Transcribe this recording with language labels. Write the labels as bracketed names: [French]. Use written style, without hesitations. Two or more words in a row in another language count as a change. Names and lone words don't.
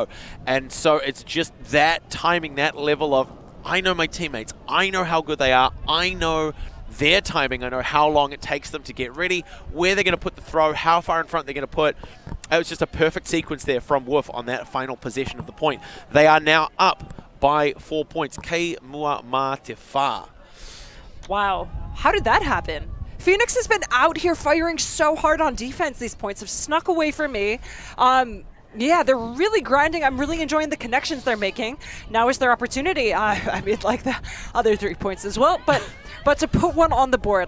[English] And so it's just that timing, that level of, I know my teammates, I know how good they are, I know their timing, I know how long it takes them to get ready, where they're going to put the throw, how far in front they're going to put. It was just a perfect sequence there from Woof on that final possession of the point. They are now up by 4 points. [Māori] Kei mua ma te whā. [English] Wow. How did that happen? Phoenix has been out here firing so hard on defense. These points have snuck away from me. Yeah, they're really grinding. I'm really enjoying the connections they're making. Now is their opportunity. I mean, like the other 3 points as well, but to put one on the board.